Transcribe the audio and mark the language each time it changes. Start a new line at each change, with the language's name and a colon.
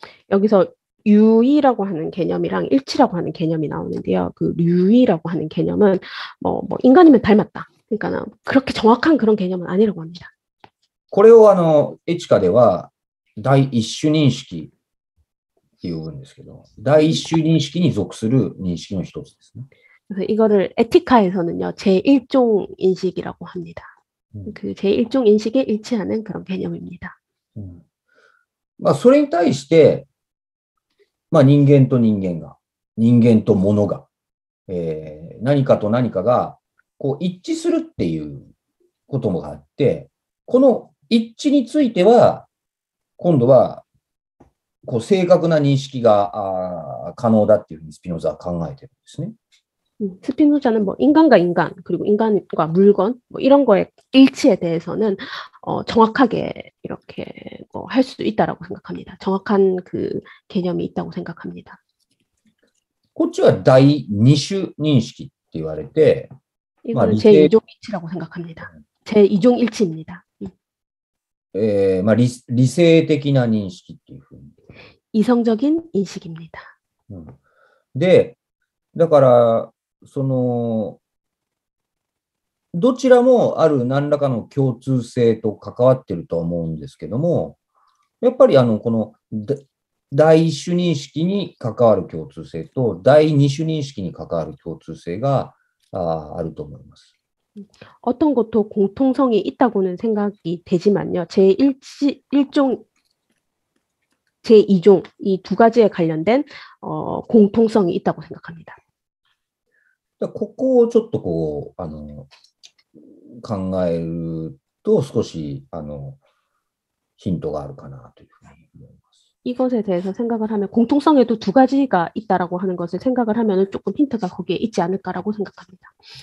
Korean: 여기서 유의라고 하는 개념이랑 일치라고 하는 개념이 나오는데요. 그 유의라고 하는 개념은 뭐 인간이면 닮았다. 그러니까 그렇게 정확한 그런 개념은 아니라고 합니다.
Japanese: これをエチカでは第一種認識って呼ぶんですけど、第一種認識に属する認識の一つですね。
Korean: 그래서 이거를 에티카에서는요, 제1종 인식이라고 합니다. 그 제1종 인식에 일치하는 그런 개념입니다.
Japanese: まあ、それに対して、まあ、人間と人間が、人間と物が、何かと何かがこう一致するっていうこともあって、この一致については、今度はこう正確な認識が可能だっていうふうにスピノザは考えてるんですね。
Korean: 스피노자는 뭐 인간과 인간 그리고 인간과 물건 뭐 이런 거의 일치에 대해서는 정확하게 이렇게 할 수도 있다라고 생각합니다. 정확한 그 개념이 있다고 생각합니다.
Japanese: こっちは第二種認識って言われて、
Korean: 이거는 제2종 일치라고 생각합니다. 제2종 일치입니다.
Japanese: まあ、理性的な認識っていうふうに。
Korean: 이성적인 인식입니다.
Japanese: で、だからどちらもある何らかの共通性と関わっているとは思うんですけども、やっぱりこの第一種認識に関わる共通性と第二種認識に関わる共通性があると思います。
Korean: 어떤 것도 공통성이 있다고는 생각이 되지만요. 제1종, 제2종 이 두 가지에 관련된 공통성이 있다고 생각합니다.
Japanese: ここをちょっとこう考えると少しヒントがあるかなというふうに思います。
Korean: 이것에 대해서 생각을 하면 공통성에도 두 가지가 있다라고 하는 것을 생각을 하면 조금 힌트가 거기에 있지 않을까라고 생각합니다.